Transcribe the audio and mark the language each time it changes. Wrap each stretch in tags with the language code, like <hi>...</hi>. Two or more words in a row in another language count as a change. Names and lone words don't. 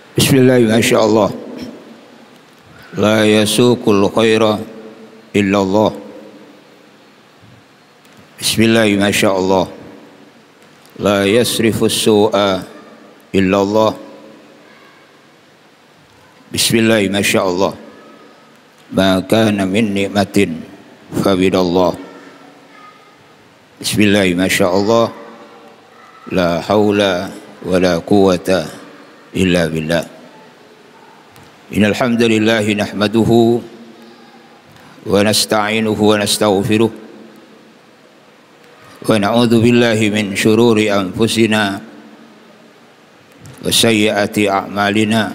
<ar>Bismillah, ما شاء الله. لا يسوق الخير إلا الله. بسم الله، ما شاء الله. لا يصرف السوء إلا الله. بسم الله، ما شاء الله. ما كان من نعمة فمن الله. بسم الله، ما شاء الله. لا حول ولا قوة إلا بالله. إن الحمد لله نحمده ونستعينه ونستغفره ونعوذ بالله من شرور أنفسنا وسيئات أعمالنا.</ar>